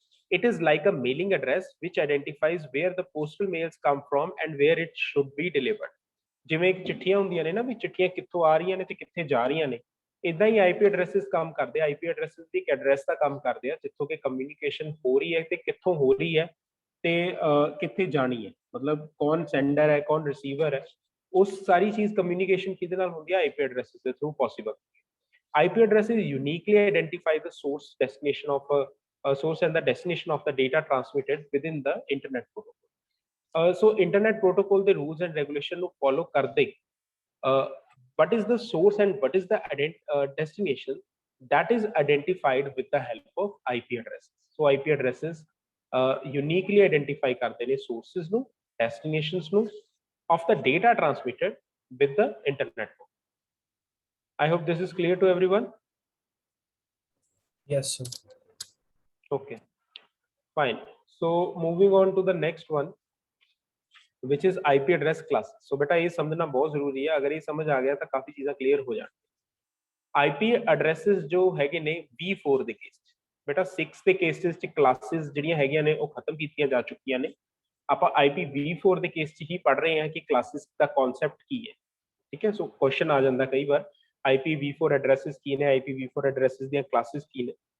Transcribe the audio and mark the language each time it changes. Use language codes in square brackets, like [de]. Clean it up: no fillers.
[en] It is like a mailing address which identifies where the postal mails come from and where it should be delivered। [pa] ਜਿਵੇਂ ਇੱਕ ਚਿੱਠੀਆਂ ਹੁੰਦੀਆਂ ਨੇ ਨਾ, ਵੀ ਚਿੱਠੀਆਂ ਕਿੱਥੋਂ ਆ ਰਹੀਆਂ ਨੇ ਤੇ ਕਿੱਥੇ ਜਾ ਰਹੀਆਂ ਨੇ, ਇਦਾਂ ਹੀ IP ਐਡਰੈਸਸ ਕੰਮ ਕਰਦੇ ਆ। IP ਐਡਰੈਸਸ ਦੀ ਇੱਕ ਐਡਰੈਸ ਦਾ ਕੰਮ ਕਰਦੇ ਆ, ਜਿੱਥੋਂ ਕਿ ਕਮਿਊਨੀਕੇਸ਼ਨ ਹੋ ਰਹੀ ਹੈ ਤੇ ਕਿੱਥੋਂ ਹੋ ਰਹੀ ਹੈ ਤੇ ਕਿੱਥੇ ਜਾਣੀ ਹੈ, ਮਤਲਬ ਕੌਣ ਸੈਂਡਰ ਹੈ, ਕੌਣ ਰਿਸੀਵਰ ਹੈ, ਉਸ ਸਾਰੀ ਚੀਜ਼ ਕਮਿਊਨੀਕੇਸ਼ਨ ਕਿਹਦੇ ਨਾਲ ਹੁੰਦੀ ਹੈ? IP ਐਡਰੈਸਸ ਦੇ through possible. [en] IP addresses uniquely identify the source destination of a source and the destination of the data transmitted within the internet protocol। So internet protocol the rules and regulation [pa] ਨੂੰ [en] follow [pa] ਕਰਦੇ, [en] what is the source and what is the destination, that is identified with the help of IP addresses। So IP addresses uniquely identify [pa] ਕਰਦੇ ਨੇ [en] sources [pa] ਨੂੰ, [en] destinations ਨੂੰ of the data transmitted with the internet protocol। I hope this is clear to everyone। Yes, sir. Okay, fine। So moving on to the next one, which is IP address class। [hi] So बेटा ये समझना बहुत जरूरी है, अगर ये समझ आ गया तो काफी चीजें क्लियर हो जाती। [pa] IP addresses जो हैगे ने V4 ਦੇ ਕੇਸ ਚ, बेटा 6 ਦੇ ਕੇਸਿਸ ਚ ਕਲਾਸਿਸ ਜਿਹੜੀਆਂ ਹੈਗੀਆਂ ਨੇ ਉਹ ਖਤਮ ਕੀਤੀਆਂ ਜਾ ਚੁੱਕੀਆਂ ਨੇ। ਆਪਾਂ IPv4 ਦੇ ਕੇਸ 'ਚ ਹੀ ਪੜ ਰਹੇ ਹਾਂ ਕਿ ਕਲਾਸਿਸ ਦਾ ਕਨਸੈਪਟ ਕੀ ਹੈ, ਠੀਕ ਹੈ। ਸੋ ਕੁਐਸਚਨ ਆ ਜਾਂਦਾ ਕਈ ਵਾਰ IPv4 ਐਡਰੈਸਸ ਕੀ ਨੇ, IPv4 ਐਡਰੈਸਸ ਦੀਆਂ ਕਲਾਸਿਸ ਕੀ ਨੇ।